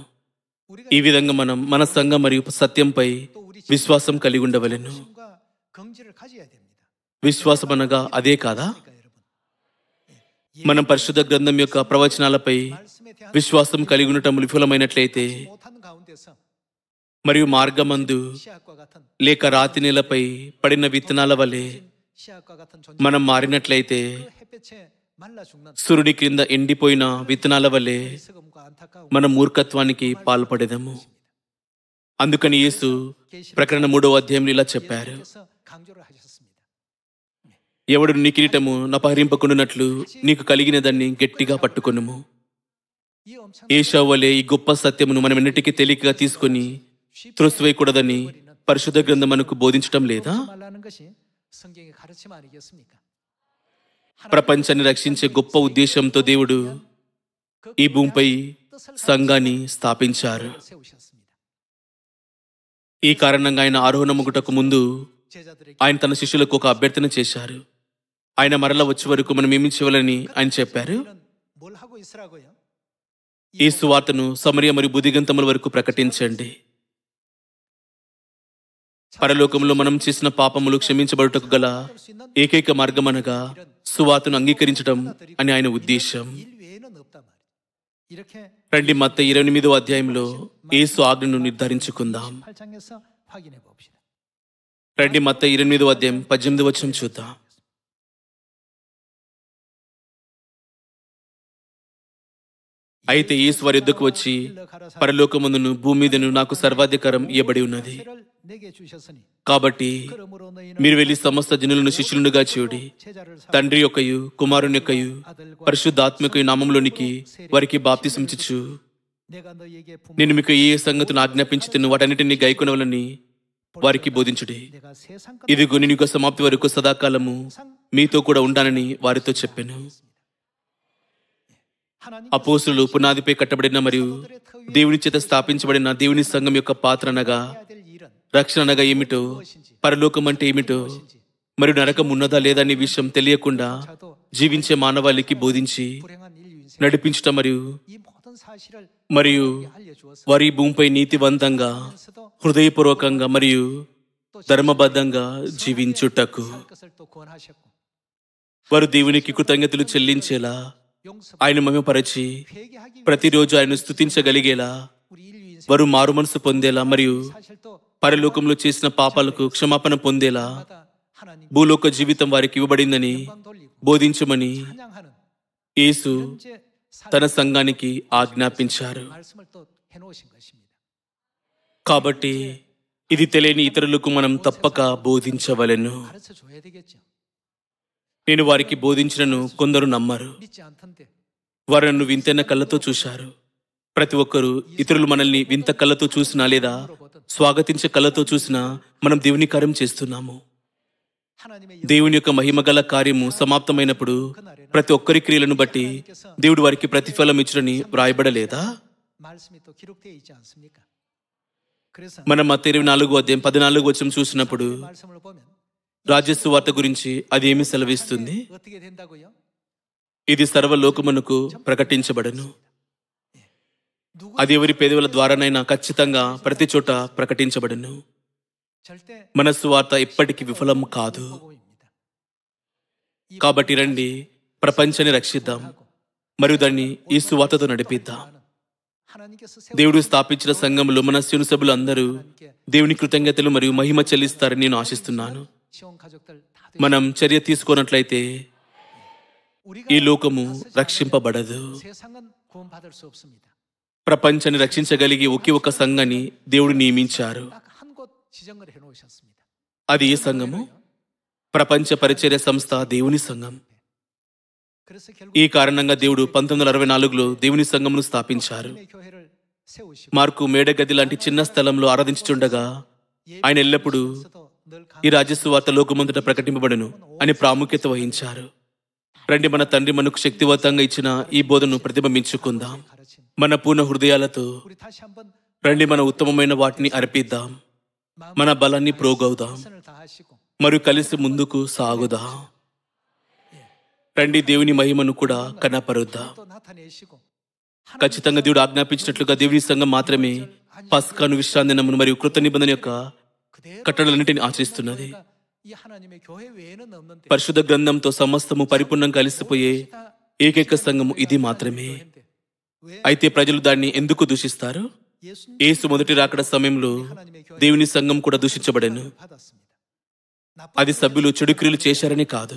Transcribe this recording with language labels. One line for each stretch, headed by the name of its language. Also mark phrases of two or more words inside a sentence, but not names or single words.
Telugu: ఈ విధంగా మనం మన సంఘం మరియు సత్యంపై విశ్వాసం కలిగి ఉండవలెను. విశ్వాసం అనగా అదే కాదా? మనం పరిశుద్ధ గ్రంథం యొక్క ప్రవచనాలపై విశ్వాసం కలిగి ఉండటం విఫలమైనట్లయితే మరియు మార్గమందు
Korean: 씨앗과 같은
Telugu: లేక రాతి నేలపై పడిన విత్తనాల వలె
Korean: 씨앗과 같은 존재.
Telugu: మనం మారినట్లయితే
Korean: 그 햇볕에 말라 죽는
Telugu: సూర్యుడి క్రింద ఎండిపోయిన విత్తనాల వలె
Korean: 어리석음과 안타까움.
Telugu: మన మూర్ఖత్వానికి పాల్పడేదము. అందుకని యేసు ప్రకటన 3వ అధ్యాయంలో ఇలా చెప్పారు,
Korean: 예수께서 강조를 하셨습니다.
Telugu: ఎవడు నీ కిరీటము నపహరింపకుండానట్లు నీకు కలిగిన దాన్ని గట్టిగా పట్టుకొనుము.
Korean: 이 엄청난
Telugu: ఏశావు వలె ఈ గొప్ప సత్యమును మనం ఎన్నిటికీ తేలికగా తీసుకొని త్రోసివేయకూడదని పరిశుద్ధ గ్రంథం మనకు బోధించటం లేదా?
Korean: 말라는 것이 성경의 가르침 아니겠습니까?
Telugu: ప్రపంచాన్ని రక్షించే గొప్ప ఉద్దేశంతో దేవుడు ఈ భూమిపై సంఘాన్ని స్థాపించారు.
Korean: 세우셨습니다.
Telugu: ఈ కారణంగా ఆయన ఆరోహణముగుటకు ముందు
Korean: 제자들에게
Telugu: ఆయన తన శిష్యులకు ఒక అభ్యర్థన చేశారు. ఆయన మరల వచ్చే వరకు మనం ఏమి చేయాలని ఆయన చెప్పారు.
Korean: 뭘 하고 있으라고요?
Telugu: ఈ సువార్తను సమరయ మరియు బుద్ధిగంతముల వరకు ప్రకటించండి. పరలోకంలో మనం చేసిన పాపములు క్షమించబడుటకు గల ఏకైక మార్గం అనగా సువార్తను అంగీకరించడం అని ఆయన ఉద్దేశం.
Korean: 일 외에는 없단 말이에요. 이렇게
Telugu: రండి మత్తయి 28వ అధ్యాయంలో యేసు ఆజ్ఞను నిర్ధారించుకుందాం.
Korean: 8장에서 확인해 봅시다.
Telugu: రండి మత్తయి 28వ అధ్యాయం 18వ వచనం చూద్దాం. అయితే యేసు వారి యొద్దకు వచ్చి, పరలోకమందును భూమి మీదను నాకు సర్వాధికారం ఇవ్వబడి ఉన్నది.
Korean: 세를 내게 주셨으니
Telugu: కాబట్టి
Korean: 그러므로 너희는
Telugu: మీరు వెళ్లి సమస్త జనులను శిష్యులుగా చేయుడి.
Korean: 제자를 삼아
Telugu: తండ్రి యొక్కయు కుమారుని యొక్కయు పరిశుద్ధాత్మకయు నామములోనికి వారికి బాప్తిసం ఇచ్చుచు
Korean: 내가 너희에게
Telugu: నేను మీకు ఏ సంగతులను ఆజ్ఞాపించి తిన్ను వాటన్నిటిని గైకొనవలని వారికి బోధించుడి.
Korean: 내가 세상
Telugu: ఇదిగో నేను యుగ సమాప్తి వరకు సదాకాలము మీతో కూడా ఉంటానని వారితో చెప్పాను.
Korean: 하나님
Telugu: అపోస్తులు పునాదిపై కట్టబడిన మరియు దేవుని చేత స్థాపించబడిన దేవుని సంఘం యొక్క పాత్ర అనగా,
Korean: 해야 될 일은
Telugu: రక్షణ అనగా ఏమిటో, పరలోకం అంటే ఏమిటో, మరియు నరకం ఉన్నదా లేదా అనే విషయం తెలియకుండా
Korean: 저도
Telugu: జీవించే మానవాళికి బోధించి
Korean: 불행한 인류 인생
Telugu: నడిపించటం మరియు
Korean: 이 모든 사실을
Telugu: మరియు
Korean: 알려주어서
Telugu: వారి భూమిపై నీతివంతంగా హృదయపూర్వకంగా మరియు ధర్మబద్ధంగా జీవించుటకు
Korean: 살 것을 또 권하셨고
Telugu: వారు దేవునికి కృతజ్ఞతలు చెల్లించేలా
Korean: 용서
Telugu: ఆయన మహిమపరచి
Korean: 회개하기
Telugu: ప్రతిరోజు ఆయన స్తుతించగలిగేలా
Korean: 우리 인류 인생
Telugu: వారు మారు మనసు పొందేలా మరియు
Korean: 사실 또
Telugu: పరలోకంలో చేసిన పాపాలకు క్షమాపణ పొందేలా
Korean: 마다 하나님
Telugu: భూలోక జీవితం వారికి ఇవ్వబడిందని
Korean: 영광 돌리고
Telugu: బోధించమని
Korean: 찬양하는
Telugu: యేసు
Korean: 현재
Telugu: తన సంఘానికి ఆజ్ఞాపించారు.
Korean: 말씀을 또 해놓으신 것입니다.
Telugu: కాబట్టి ఇది తెలియని ఇతరులకు మనం తప్పక బోధించవలెను.
Korean: 가르쳐 줘야 되겠죠.
Telugu: నేను వారికి బోధించినను కొందరు నమ్మరు.
Korean: 믿지 않던데
Telugu: వారు నన్ను వింతైన కళ్ళతో చూశారు. ప్రతి ఒక్కరూ ఇతరులు మనల్ని వింత కళ్ళతో చూసినా లేదా స్వాగతించే కళ్ళతో చూసినా మనం దేవుని కార్యం చేస్తున్నాము.
Korean: 하나님의
Telugu: దేవుని యొక్క మహిమగల కార్యము సమాప్తమైనప్పుడు ప్రతి ఒక్కరి క్రియలను బట్టి దేవుడు వారికి ప్రతిఫలం ఇచ్చునని వ్రాయబడలేదా?
Korean: 말씀이 또 기록되어 있지 않습니까? 그래서
Telugu: మనం మత్తయి 24వ అధ్యాయం 14వ వచనం చూసినప్పుడు
Korean: 말씀을 보면
Telugu: రాజస్సు వార్త గురించి అది ఏమి సెలవిస్తుంది?
Korean: 어떻게 된다고요?
Telugu: ఇది సర్వలోకమునకు ప్రకటించబడను.
Korean: 누구
Telugu: అది ఎవరి పేదవుల ద్వారానైనా ఖచ్చితంగా ప్రతి చోట ప్రకటించబడను.
Korean: 절대
Telugu: మన సువార్త ఎప్పటికీ విఫలం కాదు.
Korean: 복음입니다.
Telugu: కాబట్టి రండి ప్రపంచాన్ని రక్షిద్దాం మరియు దాన్ని ఈ సువార్తతో నడిపిద్దాం.
Korean: 하나님께서
Telugu: దేవుడు స్థాపించిన సంఘంలో మన శివుని సభ్యులు అందరూ దేవుని కృతజ్ఞతలు మరియు మహిమ చెల్లిస్తారని నేను ఆశిస్తున్నాను.
Korean: 시온 가족들 다
Telugu: మనం చర్య తీసుకున్నట్లయితే
Korean: 우리가
Telugu: ఈ లోకము రక్షింపబడదు.
Korean: 세상은 구원받을 수 없습니다.
Telugu: ప్రపంచాన్ని రక్షించగలిగే ఒకే ఒక సంఘాన్ని దేవుడు నియమించారు.
Korean: 딱 한 곳 지정을 해놓으셨습니다.
Telugu: అది ఏ సంఘము? ప్రపంచ పరిచర్య సంస్థ దేవుని సంఘం.
Korean: 그래서 결국
Telugu: ఈ కారణంగా దేవుడు 1964లో దేవుని సంఘమును స్థాపించారు.
Korean: 하나님의 교회를 세우시고
Telugu: మార్కు మేడగది లాంటి చిన్న స్థలంలో ఆరాధించుచుండగా ఆయన ఎల్లప్పుడూ
Korean: 늘
Telugu: ఈ రాజస్సు వార్త లోకమంతటా ప్రకటింపబడను అని ప్రాముఖ్యత వహించారు. రండి మన తండ్రి మనకు శక్తివంతంగా ఇచ్చిన ఈ బోధను ప్రతిబింబించుకుందాం.
Korean: 가르침
Telugu: మన పూర్ణ హృదయాలతో
Korean: 우리 다시 한번
Telugu: రండి మన ఉత్తమమైన వాటిని అర్పిద్దాం. మన బలాన్ని ప్రోగవుదాం
Korean: 최선을 다하시고
Telugu: మరియు కలిసి ముందుకు సాగుదాం. రండి దేవుని మహిమను కూడా కనపరుద్దాం.
Korean: 또 나타내시고
Telugu: ఖచ్చితంగా దేవుడు ఆజ్ఞాపించినట్లుగా దేవుని సంఘం మాత్రమే పస్కాను విశ్రాంతి దినమును మరియు కృత నిబంధన యొక్క
Korean: 그대로
Telugu: కట్టడలన్నింటినీ ఆచరిస్తున్నది.
Korean: 이 하나님의 교회 외에는 없는데
Telugu: పరిశుద్ధ గ్రంథంతో సమస్తము పరిపూర్ణంగా కలిసిపోయే ఏకైక సంఘము ఇది మాత్రమే.
Korean: 왜
Telugu: అయితే ప్రజలు దాన్ని ఎందుకు దూషిస్తారు? యేసు మొదటి రాకడ సమయంలో దేవుని సంఘం కూడా దూషించబడెను. అది సభ్యులు చెడు క్రియలు చేశారని కాదు.